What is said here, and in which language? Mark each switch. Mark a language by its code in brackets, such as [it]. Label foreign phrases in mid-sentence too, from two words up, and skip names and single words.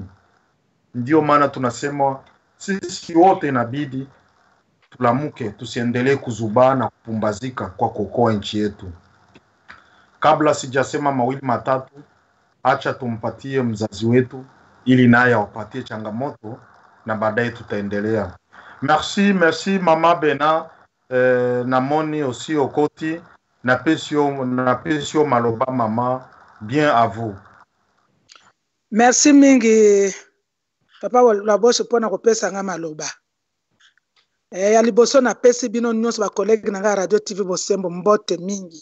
[sw] Ndio maana tunasema sisi wote inabidi tulamuke, tusiendelee kuzubaa na kupumbazika kwa kuokoa nchi yetu. Kabla sijasema mawili matatu, acha tumpatie mzazi wetu ili naye awapatie changamoto na baadaye tutaendelea. [ln] Merci Mama Bena, namoni aussi okoti, na pesio maloba mama, [fr] bien à vous. [ln] Merci mingi papa Lwaboshi pona kopesa nga maloba. Ya liboso na pesi bino nyonso ba collègue na Radio TV Bosembo mbote mingi.